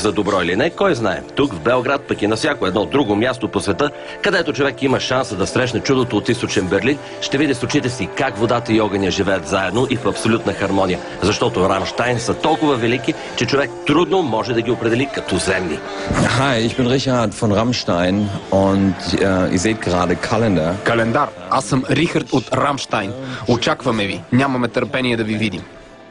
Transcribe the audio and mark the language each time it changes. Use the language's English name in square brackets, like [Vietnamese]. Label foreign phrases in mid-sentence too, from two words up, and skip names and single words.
[Bulgarian] За добро или не, кой знае. Тук в Белград, пък и на всяко едно друго място по света, където човек има шанса да срещне чудото от източен Берлин, ще види с очите си как водата и огъня живеят заедно и в абсолютна хармония. Защото Рамщайн са толкова велики, че човек трудно може да ги определи като земни. [German] Hi, ich bin Richard von Rammstein und ihr seht gerade Kalender. [Bulgarian] Календар. Аз съм Рихард от Рамщайн. Очакваме ви. Нямаме търпение да ви видим.